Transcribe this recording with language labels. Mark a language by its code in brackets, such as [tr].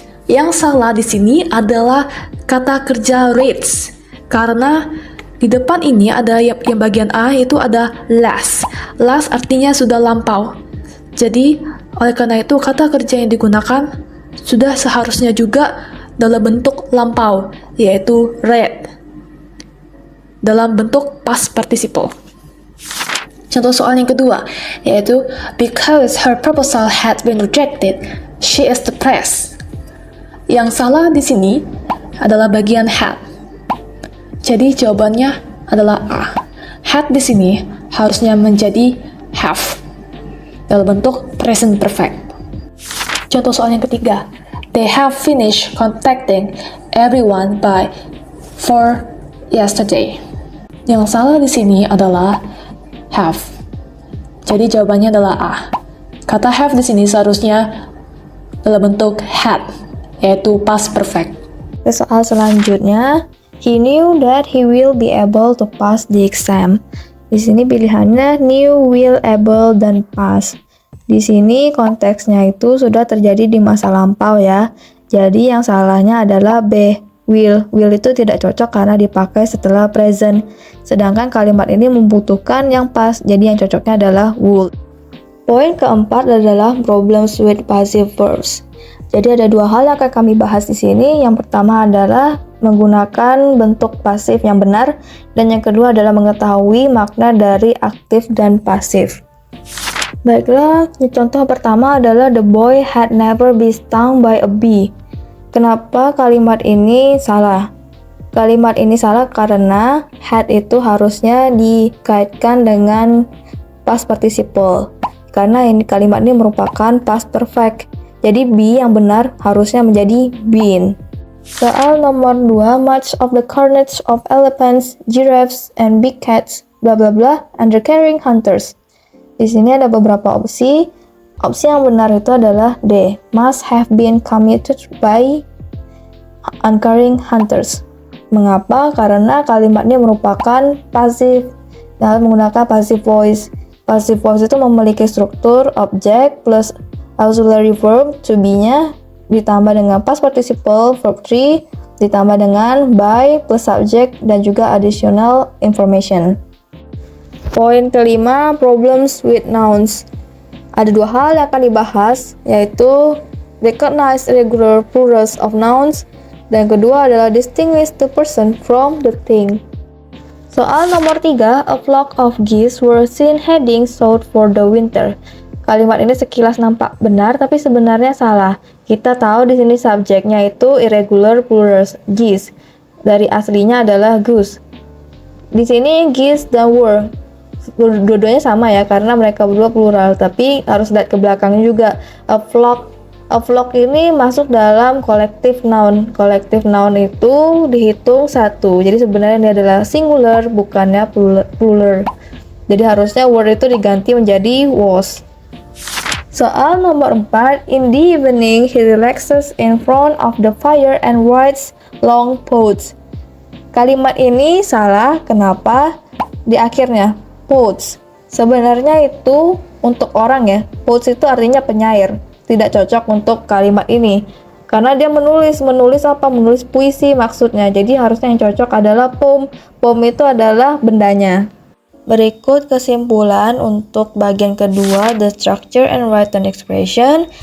[id] Yang salah di sini adalah kata kerja reads, karena di depan ini ada yang bagian A itu ada last. Last artinya sudah lampau. Jadi, oleh karena itu kata kerja yang digunakan sudah seharusnya juga dalam bentuk lampau, yaitu read, dalam bentuk past participle. Contoh soal yang kedua, yaitu [en] because her proposal had been rejected, she is depressed. [id] Yang salah di sini adalah bagian had. Jadi jawabannya adalah A. Had di sini harusnya menjadi have dalam bentuk present perfect. Contoh soal yang ketiga, [en] they have finished contacting everyone by 4 yesterday. [id] Yang salah di sini adalah have. Jadi jawabannya adalah A. Kata have di sini seharusnya dalam bentuk had, yaitu past perfect. Soal selanjutnya, [en] he knew that he will be able to pass the exam. [id] Di sini pilihannya knew, will, able, dan pass. Di sini konteksnya itu sudah terjadi di masa lampau ya. Jadi yang salahnya adalah B, will. Will itu tidak cocok karena dipakai setelah present. Sedangkan kalimat ini membutuhkan yang pas, jadi yang cocoknya adalah would. Poin keempat adalah problems with passive verbs. Jadi ada dua hal yang akan kami bahas di sini. Yang pertama adalah menggunakan bentuk pasif yang benar, dan yang kedua adalah mengetahui makna dari aktif dan pasif. Baiklah, contoh pertama adalah [en] the boy had never been stung by a bee. [id] Kenapa kalimat ini salah? Kalimat ini salah karena had itu harusnya dikaitkan dengan past participle. Karena ini kalimat ini merupakan past perfect. Jadi be yang benar harusnya menjadi been. Soal nomor 2, [en] much of the carnage of elephants, giraffes, and big cats, bla bla bla, under carrying hunters. [id] Di sini ada beberapa opsi. Opsi yang benar itu adalah D, [en] must have been committed by uncaring hunters. [id] Mengapa? Karena kalimat ini merupakan pasif dan menggunakan passive voice. Passive voice itu memiliki struktur object plus auxiliary verb to be-nya ditambah dengan past participle verb 3 ditambah dengan by plus subject dan juga additional information. Poin kelima, [en] problems with nouns. [id] Ada dua hal yang akan dibahas, yaitu [en] recognize irregular plurals of nouns, [id] dan kedua adalah [en] distinguish the person from the thing. [id] Soal nomor 3, [en] a flock of geese were seen heading south for the winter. [id] Kalimat ini sekilas nampak benar, tapi sebenarnya salah. Kita tahu di sini subjeknya itu irregular plurals, geese. Dari aslinya adalah goose. Di sini geese dan were, dua-duanya sama ya, karena mereka berdua plural. Tapi harus lihat ke belakangnya juga. A flock ini masuk dalam collective noun. Collective noun itu dihitung satu. Jadi sebenarnya ini adalah singular, bukannya plural. Jadi harusnya were itu diganti menjadi was. Soal nomor 4, [en] in the evening he relaxes in front of the fire and writes long poets. [id] Kalimat ini salah, kenapa? Di akhirnya, poets. Sebenarnya itu untuk orang ya, poets itu artinya penyair. Tidak cocok untuk kalimat ini. Karena dia menulis apa? Menulis puisi maksudnya. Jadi harusnya yang cocok adalah poem. Poem itu adalah bendanya. Berikut kesimpulan untuk bagian kedua, [en] the structure and written expression.